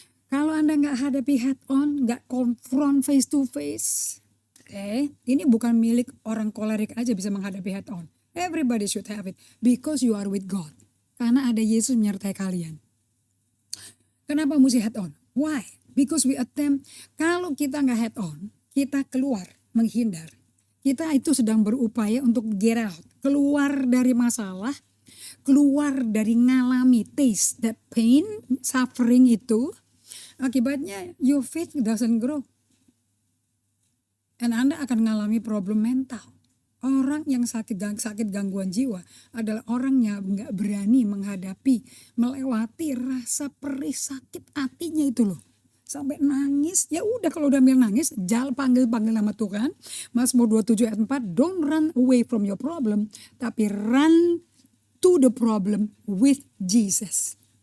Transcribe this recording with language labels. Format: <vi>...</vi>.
<id>Kalau Anda gak hadapi head on, gak</id> <en>confront face to face.</en> <id>Oke, ini bukan milik orang kolerik aja bisa menghadapi head on.</id> <en>Everybody should have it. Because you are with God.</en> <id>Karena ada Yesus menyertai kalian. Kenapa mesti head on?</id> <en>Why? Because we attempt,</en> <id>kalau kita gak head on, kita keluar, menghindar. Kita itu sedang berupaya untuk</id> <en>get out.</en> <id>Keluar dari masalah, keluar dari ngalami</id> <en>taste that pain,</en> <id>suffering itu.</id> <en>Akibatnya your faith doesn't grow.</en> <id>And Anda akan mengalami problem mental. Orang yang sakit gangguan jiwa adalah orang yang gak berani menghadapi, melewati rasa perih sakit hatinya itu loh. Sampai nangis, ya udah kalau udah nangis, jangan panggil nama Tuhan. Mazmur 27 ayat 4,</id> <en>don't run away from your problem, tapi run to the problem with Jesus.</en>